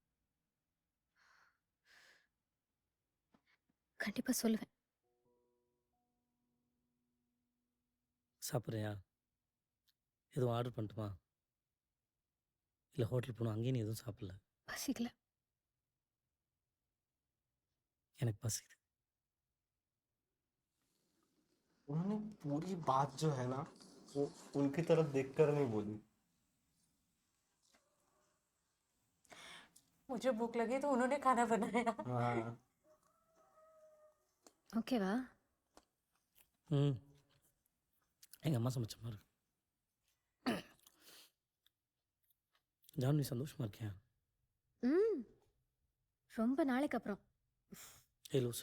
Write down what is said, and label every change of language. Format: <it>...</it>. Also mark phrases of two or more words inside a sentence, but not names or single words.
<ta>கண்டிப்பா சொல்லுவேன். சாப்பிட்றியா? எதுவும் ஆர்டர் பண்ணட்டுமா? இல்லை ஹோட்டல் போகணும், அங்கேயும் நீ எதுவும் சாப்பிடல. பசிக்கல. எனக்கு பசிக்குது.</ta> <hi>उन्होंने पूरी बात जो है ना वो उनकी तरफ देखकर नहीं बोली। मुझे भूख लगी तो उन्होंने खाना बनाया। हाँ।</hi> <ta>ஓகேவா? ம், எங்கள் அம்மா சமைச்ச மாதிரி இருக்கு. ஜானு, நீ சந்தோஷமா இருக்கியா? ம். ரொம்ப நாளைக்கு அப்புறம். ஏய் லூசு,</ta>